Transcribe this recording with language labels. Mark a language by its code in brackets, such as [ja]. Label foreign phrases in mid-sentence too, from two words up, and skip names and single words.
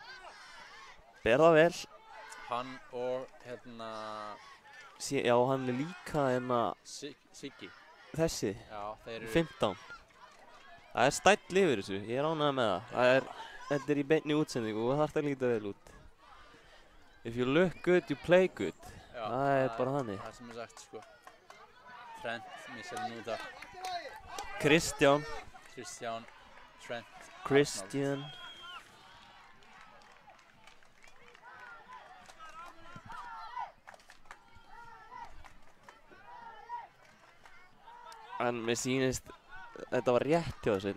[is] Ber það vel. Hann og hérna... Já, hann er líka Siggi. Þessi. Já, þeir eru... 15. Það er stæll yfir þessu. Ég er ánægður með það. Þetta er í beinni útsendingu og það þarf að líta vel út. [en] If you look good, you play good. [is] Já, það er bara þannig. Það sem er sagt, sko. Trent, missar nú það. Kristján. Trent. Christian. En mér sýnist, þetta var rétt hjá þessu.